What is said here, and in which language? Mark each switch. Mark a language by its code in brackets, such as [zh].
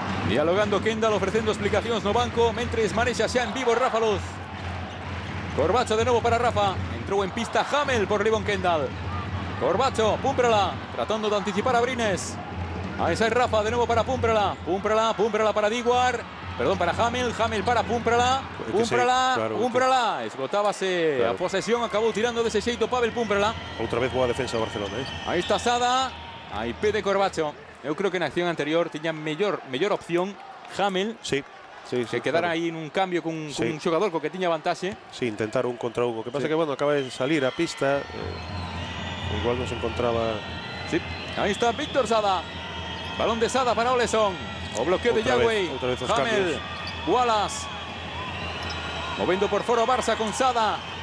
[gl] Dialogando Kendall, ofrecendo explicacións no banco, mentres manexa xa en vivo Rafa Luz. Corbacho de novo para Rafa. Entrou en pista Hamel por Livon Kendall. Corbacho, Pumprala, tratando de anticipar a Brines. [es] Ahí está Rafa, de nuevo para Pumprala. [gl] Pumprala para Diguar. Perdón, para Hamel para Pumprala. Pumprala. Esgotábase a posesión, acabou tirando dese xeito Pavel Pumprala. Outra vez boa defensa de Barcelona, Aí está Sada. Aí pede Corbacho. Eu creo que na acción anterior tiña mellor opción Hamel. Sí. Que quedara aí nun cambio con un xogador co que tiña vantaxe. Sí, intentar un contra un. O que pasa que, bueno, acaba de salir a pista. [es] Igual no se encontraba... Sí, ahí está Víctor Sada. [gl] Balón de Sada para Oleson. O bloqueo de Yagüey. Hamel. Wallace. [es] Moviendo por foro Barça con Sada.